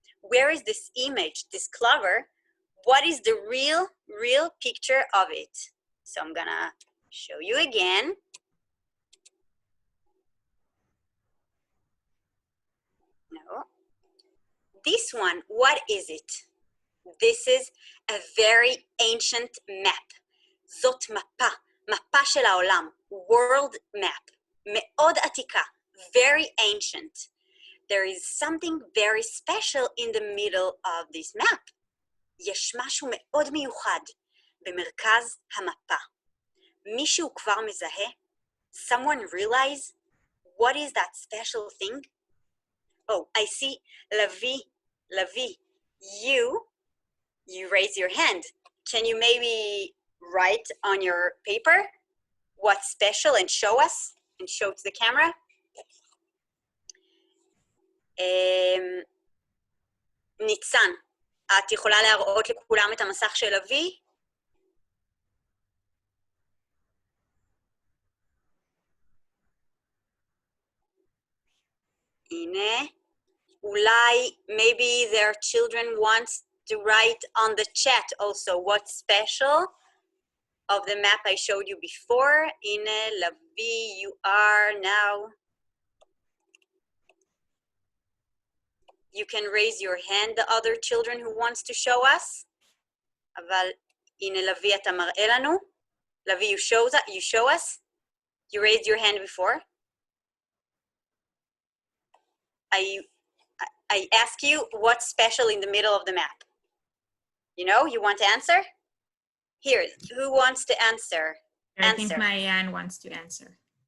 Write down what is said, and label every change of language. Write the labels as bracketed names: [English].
[English] Where is this image, this clover? What is the real picture of it? So I'm gonna show you again. No. This one, what is it? This is a very ancient map. [Hebrew] זאת מפה, מפה של העולם, [English] world map, [Hebrew] מאוד עתיקה, [English] very ancient. There is something very special in the middle of this map. [Hebrew] יש משהו מאוד מיוחד במרכז המפה. מישהו כבר מזהה? [English] Someone realize what is that special thing? Oh, I see, Lavi, you raise your hand. Can you maybe write on your paper what's special and show us and show to the camera? [Hebrew] ניצן, את יכולה להראות לכולם את המסך של אבי? הנה, אולי, [English] maybe their children want to write on the chat also what's special of the map I showed you before. [Hebrew] הנה, [English] Lavi, you are now. You can raise your hand, the other children who wants to show us. [Hebrew] אבל הנה, Lavi, אתה מראה לנו. [English] Lavi, you show us. You raised your hand before. I ask you what's special in the middle of the map. You know, you want to answer? Here, who wants to answer? I think Mayan wants to answer.